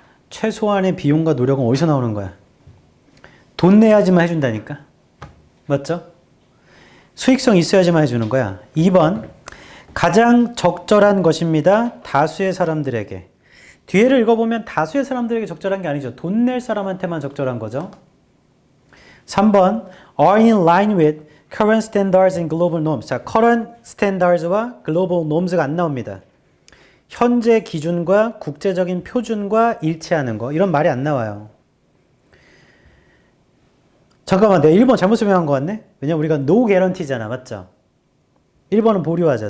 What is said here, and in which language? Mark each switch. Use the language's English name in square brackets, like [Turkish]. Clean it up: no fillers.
[Korean] 최소한의 비용과 노력은 어디서 나오는 거야? 돈 내야지만 해준다니까. 맞죠? 수익성 있어야지만 해주는 거야. 2번 가장 적절한 것입니다. 다수의 사람들에게. 뒤에를 읽어보면 다수의 사람들에게 적절한 게 아니죠. 돈 낼 사람한테만 적절한 거죠. [English] 3번 are in line with current standards and global norms. [Korean] 자, current standards와 global norms가 안 나옵니다. 현재 기준과 국제적인 표준과 일치하는 거. 이런 말이 안 나와요. 잠깐만, 내가 1번 잘못 설명한 것 같네? 왜냐면 우리가 no guarantee잖아. 맞죠? 1번은 보류하자.